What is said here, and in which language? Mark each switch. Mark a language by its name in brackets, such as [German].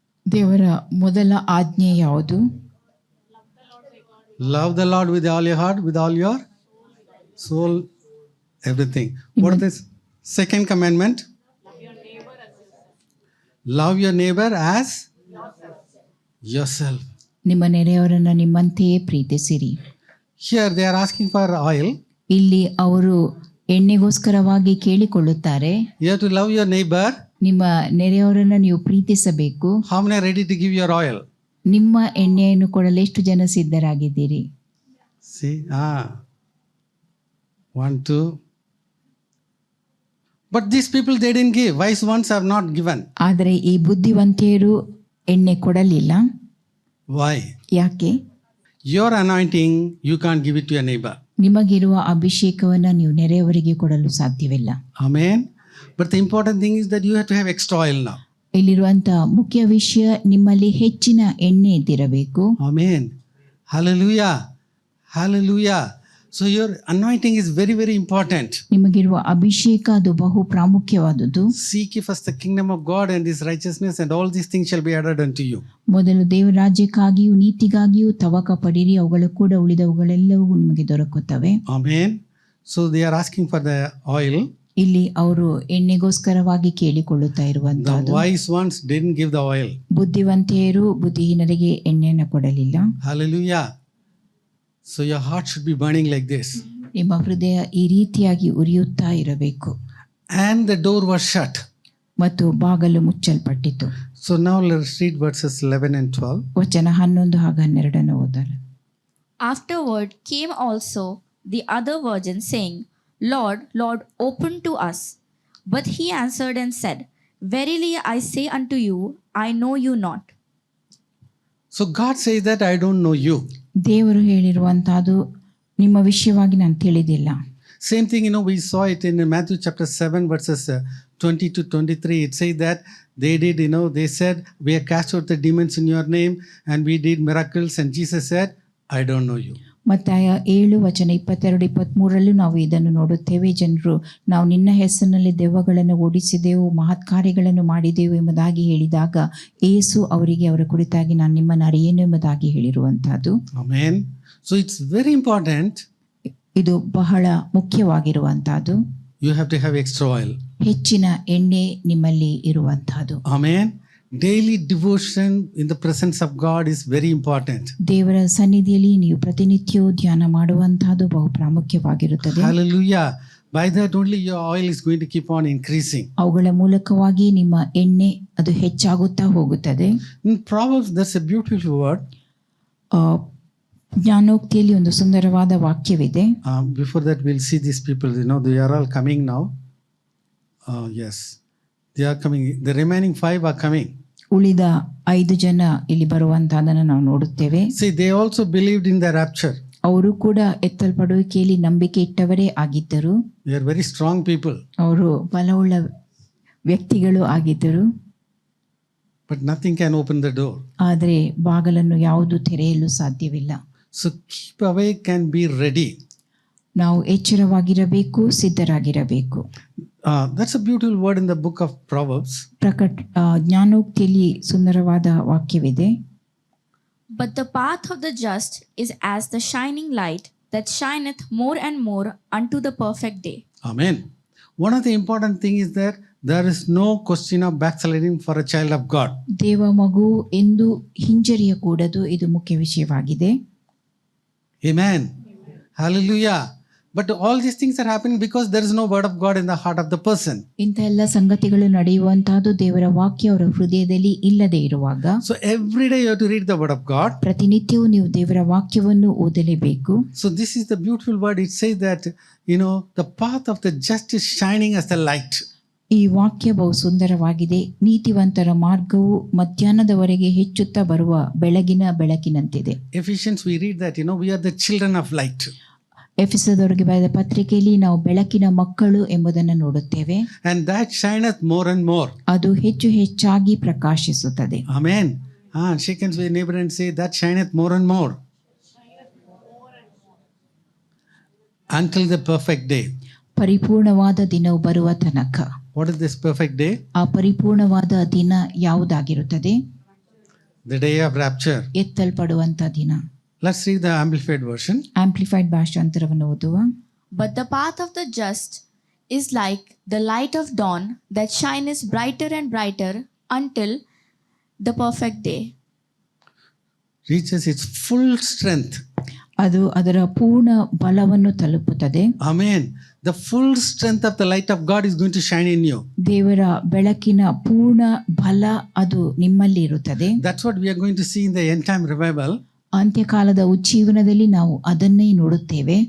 [Kannada] ದೇವರ ಮೊದಲ ಆಜ್ಞೆ ಯಾವುದು? [English] Love the Lord with all your heart, with all your soul, everything. What is the second commandment? Love your neighbor as yourself. [Kannada] ನಿಮ್ಮ ನೆರೆಯವರನ್ನು ನಿಮ್ಮಂತೆಯೇ ಪ್ರೀತಿಸಿರಿ. [English] Here they are asking for oil. [Kannada] ಇಲ್ಲಿ ಅವರು ಎಣ್ಣೆಗೋಸ್ಕರವಾಗಿ ಕೇಳಿಕೊಳ್ಳುತ್ತಾರೆ. [English] You have to love your neighbor. [Kannada] ನಿಮ್ಮ ನೆರೆಯವರನ್ನು ನೀವು ಪ್ರೀತಿಸಬೇಕು. [English] How many are ready to give your oil? [Kannada] ನಿಮ್ಮ ಎಣ್ಣೆಯನ್ನು ಕೊಡಲು ಎಷ್ಟು ಜನ ಸಿದ್ಧರಾಗಿದ್ದೀರಿ? [English] See, 1, 2. But these people, they didn't give. Wise ones have not given. [Kannada] ಆದರೆ ಈ ಬುದ್ಧಿವಂತೆಯರು ಎಣ್ಣೆ ಕೊಡಲಿಲ್ಲ. [English] Why? [Kannada] ಯಾಕೆ? [English] Your anointing, you can't give it to your neighbor. [Kannada] ನಿಮಗಿರುವ ಅಭಿಷೇಕವನ್ನು ನೀವು ನೆರೆಯವರಿಗೆ ಕೊಡಲು ಸಾಧ್ಯವಿಲ್ಲ. [English] Amen. But the important thing is that you have to have extra oil now. [Kannada] ಇಲ್ಲಿರುವಂತಹ ಮುಖ್ಯ ವಿಷಯ, ನಿಮ್ಮಲ್ಲಿ ಹೆಚ್ಚಿನ ಎಣ್ಣೆ ಇದ್ದಿರಬೇಕು. [English] Amen. Hallelujah. Hallelujah. So your anointing is very, very important. [Kannada] ನಿಮಗಿರುವ ಅಭಿಷೇಕ ಅದು ಬಹು ಪ್ರಾಮುಖ್ಯವಾದುದು. [English] Seek ye first the kingdom of God and his righteousness, and all these things shall be added unto you. [Kannada] ಮೊದಲು ದೇವರಾಜ್ಯಕ್ಕಾಗಿಯೂ ನೀತಿಗಾಗಿಯೂ ತವಕ ಪಡಿರಿ, ಅವುಗಳು ಕೂಡ ಉಳಿದವುಗಳೆಲ್ಲವೂ ನಿಮಗೆ ದೊರಕುತ್ತವೆ. [English] Amen. So they are asking for the oil. [Kannada] ಇಲ್ಲಿ ಅವರು ಎಣ್ಣೆಗೋಸ್ಕರವಾಗಿ ಕೇಳಿಕೊಳ್ಳುತ್ತಾ [English] The [Kannada] ಇರುವಂತಹದ್ದು. [English] wise ones didn't give the oil. [Kannada] ಬುದ್ಧಿವಂತೆಯರು ಬುದ್ಧಿಹೀನರಿಗೆ ಎಣ್ಣೆಯನ್ನು ಕೊಡಲಿಲ್ಲ. [English] Hallelujah. So your heart should be burning like this. [Kannada] ನಿಮ್ಮ ಹೃದಯ ಈ ರೀತಿಯಾಗಿ ಉರಿಯುತ್ತಾ ಇರಬೇಕು. [English] And the door was shut. [Kannada] ಮತ್ತು ಬಾಗಲು ಮುಚ್ಚಲ್ಪಟ್ಟಿತು. [English] So now let's read verses 11 and 12. [Kannada] ವಚನ 11 ಹಾಗೂ 12 ಓದಲು. [English] Afterward came also the other virgins, saying, Lord, Lord, open to us. But he answered and said, Verily I say unto you, I know you not. So God says that I don't know you. [Kannada] ದೇವರು ಹೇಳಿರುವಂತಹದ್ದು ನಿಮ್ಮ ವಿಷಯವಾಗಿ ನಾನು ತಿಳಿದಿಲ್ಲ. [English] Same thing, we saw it in Matthew chapter 7 verses 20 to 23. It says that they did, they said, we have cast out the demons in your name and we did miracles. And Jesus said, I don't know you. [Kannada] ಮತ್ತಾಯ 7 ವಚನ 22-23 ನಾವು ಇದನ್ನು ನೋಡುತ್ತೇವೆ. ಜನರು ನಾವು ನಿನ್ನ ಹೆಸರಿನಲ್ಲಿ ದೆವ್ವಗಳನ್ನು ಓಡಿಸಿದೆವು, ಮಹತ್ ಕಾರ್ಯಗಳನ್ನು ಮಾಡಿದೆವು ಎಂಬುದಾಗಿ ಹೇಳಿದಾಗ ಯೇಸು ಅವರಿಗೆ ಅವರ ಕುರಿತಾಗಿ ನಾನು ನಿಮ್ಮನ್ನು ಅರಿಯೇನು ಎಂಬುದಾಗಿ ಹೇಳಿರುವಂತಹದ್ದು. [English] Amen. So it's very important. [Kannada] ಇದು ಬಹಳ ಮುಖ್ಯವಾಗಿರುವಂತಹದ್ದು. [English] You have to have extra oil. [Kannada] ಹೆಚ್ಚಿನ ಎಣ್ಣೆ ನಿಮ್ಮಲ್ಲಿ ಇರುವಂತಹದ್ದು. [English] Amen. Daily devotion in the presence of God is very important. [Kannada] ದೇವರ ಸನ್ನಿಧಿಯಲ್ಲಿ ನೀವು ಪ್ರತಿನಿತ್ಯವೂ ಧ್ಯಾನ ಮಾಡುವಂತಹದ್ದು ಬಹು ಪ್ರಾಮುಖ್ಯವಾಗಿರುತ್ತದೆ. [English] Hallelujah. By that only your oil is going to keep on increasing. [Kannada] ಅವುಗಳ ಮೂಲಕವಾಗಿ ನಿಮ್ಮ ಎಣ್ಣೆ ಅದು ಹೆಚ್ಚಾಗುತ್ತಾ ಹೋಗುತ್ತದೆ. [English] In Proverbs there's a beautiful word. [Kannada] ಜ್ಞಾನೋಕ್ತಿಯಲ್ಲಿ ಒಂದು ಸುಂದರವಾದ ವಾಕ್ಯವಿದೆ. [English] Before that we'll see these people, they are all coming now. Yes. They are coming. The remaining 5 are coming. [Kannada] ಉಳಿದ 5 ಜನ ಇಲ್ಲಿ ಬರುವಂತಹದನ್ನು ನಾವು ನೋಡುತ್ತೇವೆ. [English] See, they also believed in the rapture. [Kannada] ಅವರು ಕೂಡ ಎತ್ತಲ್ಪಡುವಿಕೆಯಲ್ಲಿ ನಂಬಿಕೆ ಇಟ್ಟವರೇ ಆಗಿದ್ದರು. [English] They are very strong people. [Kannada] ಅವರು ಬಲವುಳ್ಳ ವ್ಯಕ್ತಿಗಳು ಆಗಿದ್ದರು. [English] But nothing can open the door. [Kannada] ಆದರೆ ಬಾಗಲನ್ನು ಯಾವುದು ತೆರೆಯಲು ಸಾಧ್ಯವಿಲ್ಲ. [English] So keep awake and be ready. [Kannada] ನಾವು ಎಚ್ಚರವಾಗಿರಬೇಕು, ಸಿದ್ಧರಾಗಿರಬೇಕು. [English] That's a beautiful word in the book of Proverbs. [Kannada] ಜ್ಞಾನೋಕ್ತಿಯಲ್ಲಿ ಸುಂದರವಾದ ವಾಕ್ಯವಿದೆ. [English] But the path of the just is as the shining light that shineth more and more unto the perfect day. Amen. One of the important thing is that there is no question of backsliding for a child of God. [Kannada] ದೇವ ಮಗು ಎಂದು ಹಿಂಜರಿಯಕೂಡದು, ಇದು ಮುಖ್ಯ ವಿಷಯವಾಗಿದೆ. [English] Amen. Hallelujah. But all these things are happening because there is no word of God in the heart of the person. [Kannada] ಇಂಥ ಎಲ್ಲ ಸಂಗತಿಗಳು ನಡೆಯುವಂತಹದ್ದು ದೇವರ ವಾಕ್ಯ ಅವರ ಹೃದಯದಲ್ಲಿ ಇಲ್ಲದೆ ಇರುವಾಗ. [English] So every day you have to read the word of God. [Kannada] ಪ್ರತಿನಿತ್ಯವೂ ನೀವು ದೇವರ ವಾಕ್ಯವನ್ನು ಓದಲೇಬೇಕು. [English] So this is the beautiful word. It says that, the path of the just is shining as the light. [Kannada] ಈ ವಾಕ್ಯ ಬಹು ಸುಂದರವಾಗಿದೆ. ನೀತಿವಂತರ ಮಾರ್ಗವು ಮಧ್ಯಾಹ್ನದವರೆಗೆ ಹೆಚ್ಚುತ್ತಾ ಬರುವ ಬೆಳಕಿನಂತಿದೆ. [English] Ephesians, we read that, we are the children of light. [Kannada] ಎಫೆಸದವರಿಗೆ ಬರೆದ ಪತ್ರಿಕೆಯಲ್ಲಿ ನಾವು ಬೆಳಕಿನ ಮಕ್ಕಳು ಎಂಬುದನ್ನು ನೋಡುತ್ತೇವೆ. [English] And that shineth more and more. [Kannada] ಅದು ಹೆಚ್ಚು ಹೆಚ್ಚಾಗಿ ಪ್ರಕಾಶಿಸುತ್ತದೆ. [English] Amen. Shake hands with your neighbor and say, that shineth more and more. Until the perfect day. [Kannada] ಪರಿಪೂರ್ಣವಾದ ದಿನವು ಬರುವ ತನಕ. [English] What is this perfect day? [Kannada] ಆ ಪರಿಪೂರ್ಣವಾದ ದಿನ ಯಾವುದಾಗಿರುತ್ತದೆ? [English] The day of rapture. [Kannada] ಎತ್ತಲ್ಪಡುವಂತ ದಿನ. [English] Let's read the amplified version. [Kannada] Amplified ಭಾಷಾಂತರವನ್ನು ಓದುವ. [English] But the path of the just is like the light of dawn that shineth brighter and brighter until the perfect day. Reaches its full strength. [Kannada] ಅದು ಅದರ ಪೂರ್ಣ ಬಲವನ್ನು ತಲುಪುತ್ತದೆ. [English] Amen. The full strength of the light of God is going to shine in you. [Kannada] ದೇವರ ಬೆಳಕಿನ ಪೂರ್ಣ ಬಲ ಅದು ನಿಮ್ಮಲ್ಲಿ ಇರುತ್ತದೆ. [English] That's what we are going to see in the end time revival. [Kannada] ಅಂತ್ಯಕಾಲದ ಉಜ್ಜೀವನದಲ್ಲಿ ನಾವು ಅದನ್ನೇ ನೋಡುತ್ತೇವೆ.